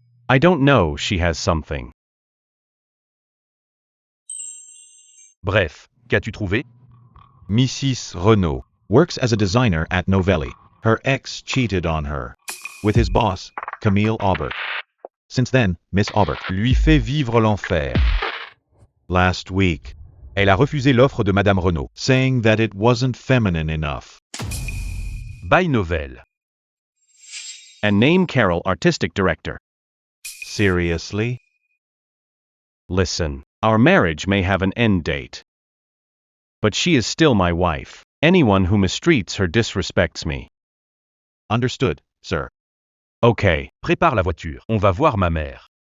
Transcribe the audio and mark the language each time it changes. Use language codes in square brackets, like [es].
[en] I don't know, she has something. [fr] Bref, qu'as-tu trouvé? [en] Mrs. Renault works as a designer at Novelli. Her ex cheated on her with his boss, Camille Aubert. Since then, Miss [fr] Aubert lui fait vivre l'enfer. [en] Last week, [fr] elle a refusé l'offre de Madame Renault, [en] saying that it wasn't feminine enough. By Novel. And name Carol artistic director. Seriously? Listen, our marriage may have an end date. But she is still my wife. Anyone who mistreats her disrespects me. Understood, sir. Okay. [fr] Prépare la voiture, on va voir ma mère.